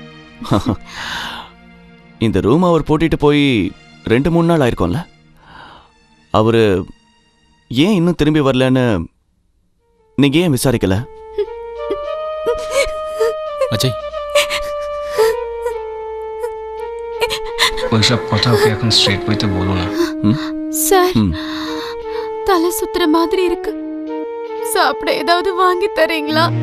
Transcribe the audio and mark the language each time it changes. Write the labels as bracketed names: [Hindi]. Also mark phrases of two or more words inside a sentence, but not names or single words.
[Tamil] இந்த ரூம் அவர் போட்டுட்டு போய் 2-3 நாள் ஆயிருக்கும்ல. அவரு ஏன் இன்னும் திரும்பி வரலன்னு நீங்க ஏன் விசாரிக்கல? அஜய், [Bangla] ওইসব কথা ওকে এখন স্ট্রেট বইতে বলো না। [Tamil] சார் ம். தலை சுத்துற மாதிரி இருக்கு, சாப்பிட ஏதாவது வாங்கி தரீங்களா?